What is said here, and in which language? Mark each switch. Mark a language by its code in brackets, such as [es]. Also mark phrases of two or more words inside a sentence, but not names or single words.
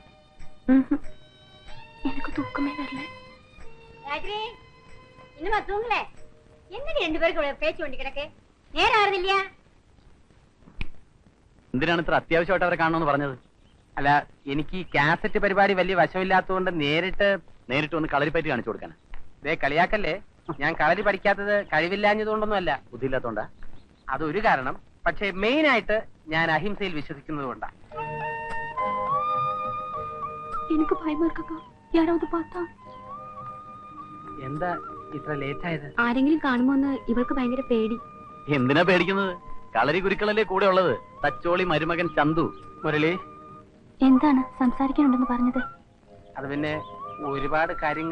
[ta] எனக்கு தூக்கமே வரல. ராஜ்ரி, இன்னுமா தூங்கல? என்னடி 2 பேருக்கு பேச்சு வேண்டி கிடக்கு? நேரம் ஆறுது இல்லையா? [ml] എന്തിനാണ് ഇത്ര അത്യാവശ്യമായിട്ട് അവരെ കാണണമെന്ന് പറഞ്ഞത്? അല്ല, എനിക്ക് ഈ കാസറ്റ് പരിപാടി വലിയ വശമില്ലാത്തതുകൊണ്ട് നേരിട്ട് വന്ന് കളരിപ്പറ്റി കാണിച്ചു കൊടുക്കാൻ. ദേ കളിയാക്കല്ലേ. ഞാൻ കളരി പഠിക്കാത്തത് കഴിവില്ലാഞ്ഞതുകൊണ്ടൊന്നുമല്ല, ബുദ്ധിയില്ലാത്തോണ്ടാ? അതൊരു കാരണം. പക്ഷേ മെയിൻ ആയിട്ട് ഞാൻ അഹിംസയിൽ വിശ്വസിക്കുന്നത് കൊണ്ടാ. [ta] எனக்கு பயமா இருக்கா. யாராவது பார்த்தா? [ml] എന്താ ഇത്ര ലേറ്റ് ആയത്? ആരെങ്കിലും കാണുമോന്ന് ഇവൾക്ക് ഭയങ്കര പേടി. എന്തിനാ പേടിക്കുന്നത്? കളരി ഗുരുക്കളല്ലേ കൂടെ ഉള്ളത്. തച്ചോളി മരുമകൻ ചന്തു. മുരളി, എന്താണ് സംസാരിക്കാനുണ്ടെന്ന് പറഞ്ഞത്? അത് പിന്നെ ഒരുപാട് കാര്യങ്ങൾ.